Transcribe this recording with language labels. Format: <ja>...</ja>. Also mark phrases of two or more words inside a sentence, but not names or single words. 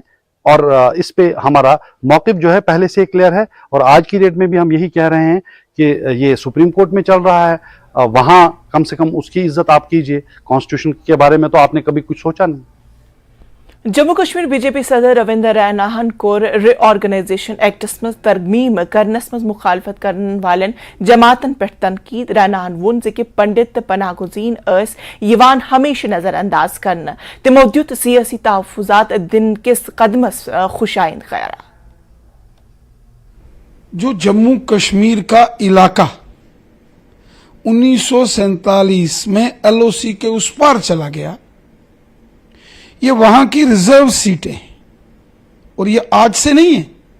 <hi>और इस पे हमारा मौक़िफ़ जो है पहले से क्लियर है, और आज की डेट में भी हम यही कह रहे हैं कि ये सुप्रीम कोर्ट में चल रहा है, वहाँ कम से कम उसकी इज्जत आप कीजिए। कॉन्स्टिट्यूशन के बारे में तो आपने कभी कुछ सोचा नहीं।</hi> <ks>जम्मू कश्मीर BJP सदर रविंदर रैनाहन कोर</ks> <en>reorganisation Acts</en> <ks>मज तरमीम करनस मज मुखालफत करन वालन जमातन पे तनकीद। रैनाहन वोन कि पंडित पनागुजीन यवान हमेशा नजर अंदाज करन, तिमो दियुत सियासी तहफुजात दिन किस कदमस खुशाइंद खैरा।</ks> <hi>जो जम्मू कश्मीर का इलाका 1947 में LOC के उस पार चला गया, ये वहां की रिजर्व सीटें हैं और ये आज से नहीं है,</hi>